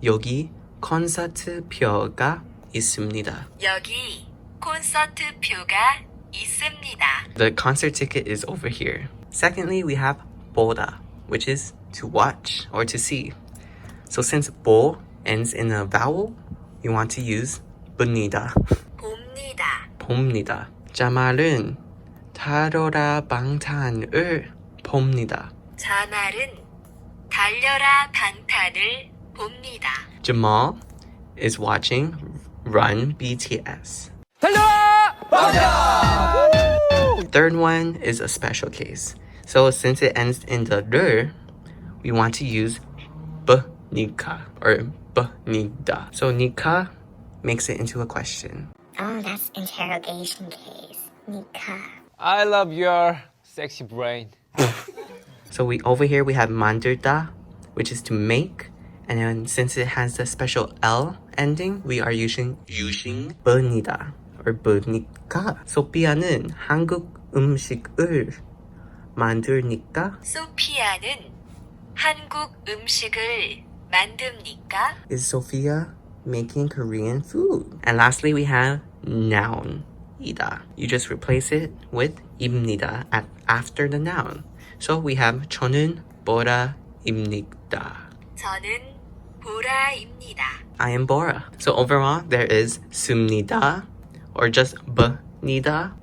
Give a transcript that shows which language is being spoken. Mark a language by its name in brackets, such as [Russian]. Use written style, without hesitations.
[Korean] 여기 콘서트표가 있습니다. 여기 콘서트표가 있습니다. [English] The concert ticket is over here. Secondly, we have 보다, which is to watch or to see. So since 보 ends in a vowel, we want to use 봅니다. [Korean] 봅니다. 봅니다. 자말은 타로라 방탄을 봅니다. 자말은 달려라 방탄을 봅니다. [English] Jamal is watching Run BTS. Third one is a special case. So since it ends in the 르, we want to use bnika or bnida. So nika makes it into a question. Oh, that's interrogation case. Nika. I love your sexy brain. So over here we have 만들다, which is to make. And then since it has the special L ending, we are using bnida or bnika. [Korean] 소피아는 한국 음식을 만드니까 소피아는 한국 음식을 만듭니까? [English] is Sophia making Korean food? And lastly, we have noun, 이다. You just replace it with 입니다 after the noun. So we have [Korean] 저는 보라입니다. 저는 보라입니다. [English] I am Bora. So overall, there is 씁니다 or just bnida.